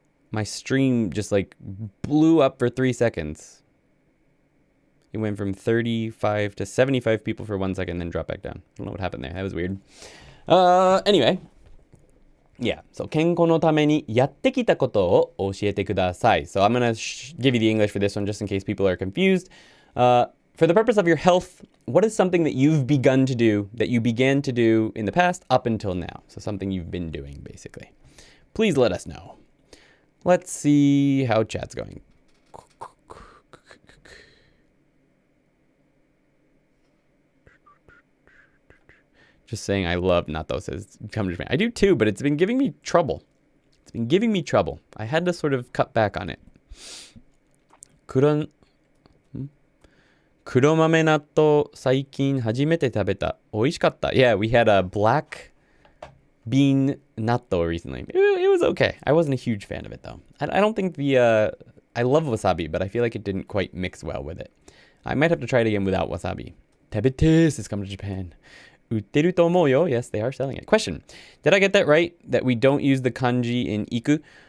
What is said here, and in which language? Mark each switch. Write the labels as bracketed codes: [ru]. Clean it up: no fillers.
[en] My stream just like blew up for 3 seconds. It went from 35 to 75 people for 1 second, then dropped back down. I don't know what happened there. That was weird. Anyway. Yeah. [ja] So, 健康のためにやってきたことを教えてください. [en] So, I'm going to give you the English for this one just in case people are confused. For the purpose of your health, what is something that you've begun to do, that you began to do in the past up until now? So, something you've been doing, basically. Please let us know. Let's see how chat's going. Just saying I love natto says come to Japan. I do too, but it's been giving me trouble. I had to sort of cut back on it. [ja] 黒豆納豆最近初めて食べた。美味しかった。 [en] Yeah, we had a black bean natto recently. It was okay. I wasn't a huge fan of it though. I don't think I love wasabi, but I feel like it didn't quite mix well with it. I might have to try it again without wasabi. Tebetes has come to Japan. [ja] Utteru to omou yo. [en] Yes, they are selling it. Question. Did I get that right? That we don't use the kanji in iku?